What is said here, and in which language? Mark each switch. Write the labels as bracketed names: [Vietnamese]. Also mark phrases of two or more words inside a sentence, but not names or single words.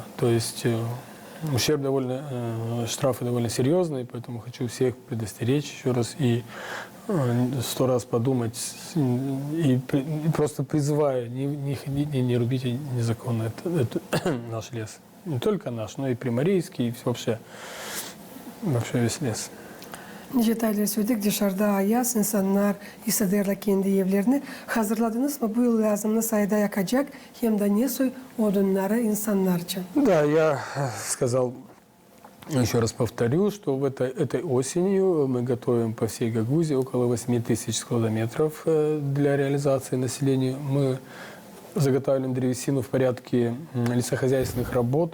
[Russian] То есть ущерб штрафы довольно серьезные, поэтому хочу всех предостеречь еще раз и 100 раз подумать и просто призываю, не ходите, не рубите незаконно это наш лес. Не только наш, но и приморейский, и вообще весь lес. [Gagauz] Detayları söyledik. Dışarıda ayaz, insanlar hissederler kendi evlerini. Hazırladınız mı? Bu yıl lazımlı sayıda yakacak hem de ne soy odunları insanlar için. [Russian] Да, я сказал, еще раз повторю, что этой осенью мы готовим по всей Гагузе около 8000 складометров для реализации населению. Мы заготавливаем древесину в порядке лесохозяйственных работ.